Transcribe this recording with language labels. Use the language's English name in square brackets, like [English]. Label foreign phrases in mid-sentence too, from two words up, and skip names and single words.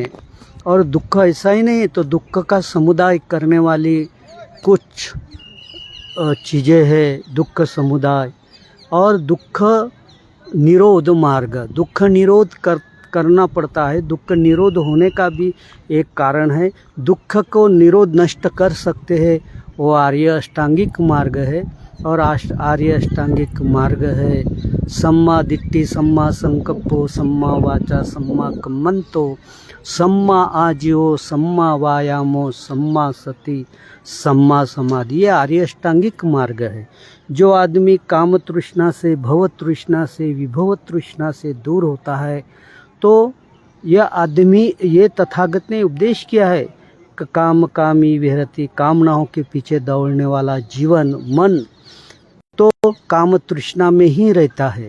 [Hindi] और दुख ऐसा ही नहीं तो दुख का समुदाय करने वाली कुछ चीज़ें हैं, दुख समुदाय और दुख निरोध मार्ग। दुख निरोध करना पड़ता है। दुख निरोध होने का भी एक कारण है। दुख को निरोध नष्ट कर सकते हैं वो आर्य अष्टांगिक मार्ग है। और आर्य अष्टांगिक मार्ग है [Pali] सम्मा दिट्ठि, सम्मा संकप्पो, सम्मा वाचा, सम्मा कम्मंतो, सम्मा आजीवो, सम्मा वायामो, सम्मा सति, सम्मा समाधि। [Hindi] ये आर्य अष्टांगिक मार्ग है। जो आदमी काम तृष्णा से, भव तृष्णा से, विभव तृष्णा से दूर होता है तो यह आदमी, ये तथागत ने उपदेश किया है कि [Pali] काम कामी विहरति, [Hindi] कामनाओं के पीछे दौड़ने वाला जीवन मन तो काम तृष्णा में ही रहता है।